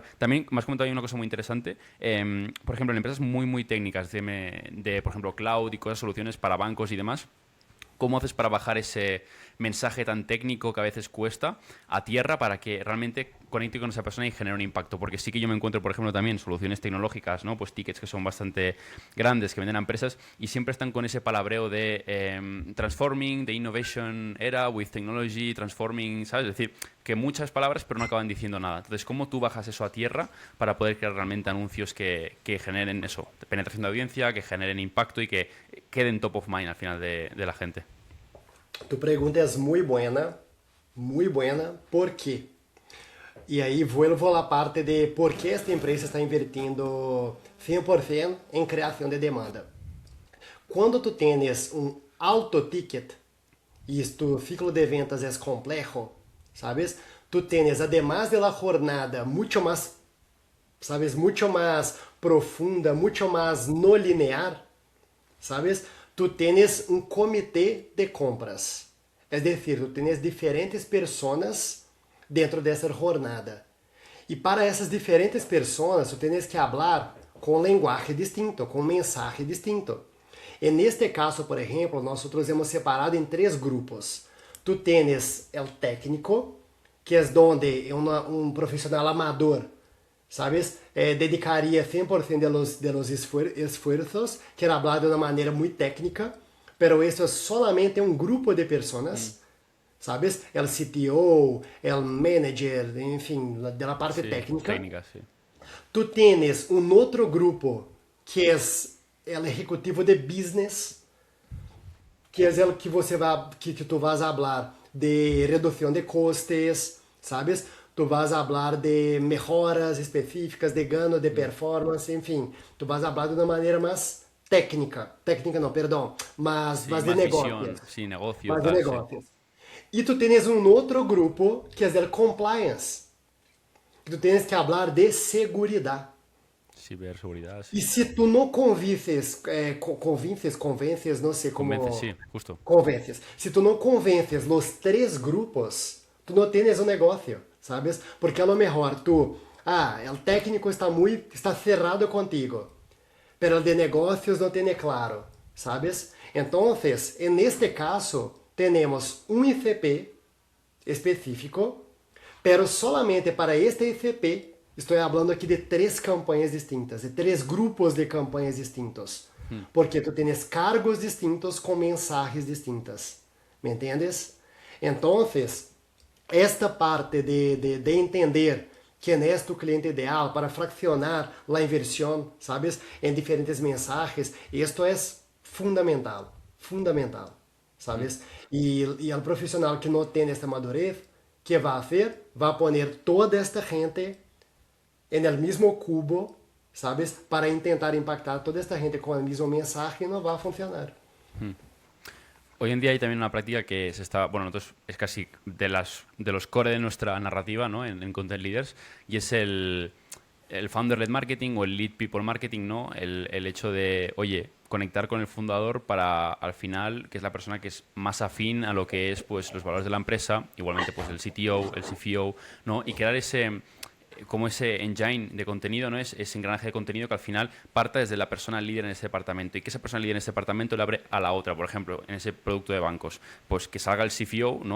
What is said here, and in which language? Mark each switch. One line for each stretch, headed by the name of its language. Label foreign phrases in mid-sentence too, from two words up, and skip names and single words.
Spanish: También me has comentado ahí una cosa muy interesante, por ejemplo, en empresas muy, muy técnicas, por ejemplo, cloud y cosas, soluciones para bancos y demás. ¿Cómo haces para bajar ese mensaje tan técnico que a veces cuesta a tierra para que realmente conecte con esa persona y genere un impacto? Porque sí que yo me encuentro, por ejemplo, también soluciones tecnológicas, ¿no? Pues tickets que son bastante grandes, que venden a empresas y siempre están con ese palabreo de
English: transforming, the innovation era with technology, transforming,
Spanish: ¿sabes? Es decir, que muchas palabras pero no acaban diciendo nada. Entonces, ¿cómo tú bajas eso a tierra para poder crear realmente anuncios que generen eso, penetración de audiencia, que generen impacto y que queden top of mind al final de la gente? Tu pregunta es muy buena, ¿por qué? Y ahí vuelvo a la parte de por qué esta empresa está invirtiendo 100% en creación de demanda. Cuando tú tienes un alto ticket y tu ciclo de ventas es complejo, ¿sabes? Tú tienes, además de la jornada mucho más, ¿sabes? Mucho más profunda, mucho más no lineal, ¿sabes? Tú tienes un comité de compras. Es decir, tú tienes diferentes personas dentro de esa jornada.
Portuguese: Y para essas diferentes pessoas,
Spanish: tu tienes que hablar com lenguaje distinto, com mensaje distinto. En este caso, por ejemplo, nosotros hemos separado en tres grupos. Tu tienes el técnico, que es donde un profesional amador, ¿sabes? Dedicaría 100% de los esfuerzos, quiere hablar de una manera muy técnica, pero eso es solamente un grupo de personas, ¿sabes? El CTO, el manager, enfim, de la parte Sí, técnica. técnicas, sí. Tu tienes
Portuguese: um outro grupo que é o ejecutivo de business, que é o que você vai,
Spanish: que tu vas a hablar de
Portuguese: redução de
Spanish: costes, sabes? Tu vas a hablar de mejoras específicas, de
Portuguese: ganho de
Spanish: performance, enfim. Tu vas a hablar
Portuguese: de uma maneira mais técnica. Técnica não, perdão.
Spanish: Sí,
Portuguese: Mas de
Spanish: más
Portuguese: negócios.
Spanish: visión, sí, negocio,
Portuguese: Mas de
Spanish: tal, sí.
Portuguese: negócios. E
Spanish: tu tienes
Portuguese: um outro grupo que é o compliance.
Spanish: Tu tienes que hablar de seguridad. Ciberseguridad,
Portuguese: E
Spanish: sí.
Portuguese: se tu não convences, convences, não sei
Spanish: Convence,
Portuguese: como
Spanish: sí, justo.
Portuguese: convences. Se tu não convences os três grupos, tu não tens um negócio, sabes?
Spanish: Porque a lo mejor tu,
Portuguese: o técnico
Spanish: está cerrado contigo, pero el de negócios
Portuguese: não tem claro,
Spanish: sabes?
Portuguese: Então,
Spanish: en este caso,
Portuguese: temos um ICP específico,
Spanish: pero solamente para este
Portuguese: ICP estou falando aqui de três campanhas distintas, de três grupos de campanhas distintos. Porque tu tens cargos distintos com mensagens distintas. ¿Me entendes? Então,
Spanish: esta parte de entender quién es tu cliente ideal para fraccionar la inversión, ¿sabes? En diferentes mensajes, esto es fundamental, fundamental, ¿sabes? Y el profesional que no tiene esta madurez, ¿qué va a hacer? Va a poner toda esta gente en el mismo cubo, ¿sabes? Para intentar impactar toda esta gente con el mismo mensaje y no va a funcionar. Hoy en día hay también una práctica que se está, bueno, nosotros es casi de los core de nuestra narrativa, ¿no? En Content Leaders, y es el
English: founder-led marketing
Spanish: o el
English: lead people marketing,
Spanish: ¿no? El hecho de, oye, conectar con el fundador para, al final, que es la persona que es más afín a lo que es, pues, los valores de la empresa, igualmente, pues, el CTO, el CFO, ¿no? Y crear como ese engine de contenido, ¿no? Ese engranaje de contenido que al final parta desde la persona líder en ese departamento y que esa persona líder en ese departamento le abre a la otra, por ejemplo, en ese producto de bancos, pues que salga el CFO, ¿no?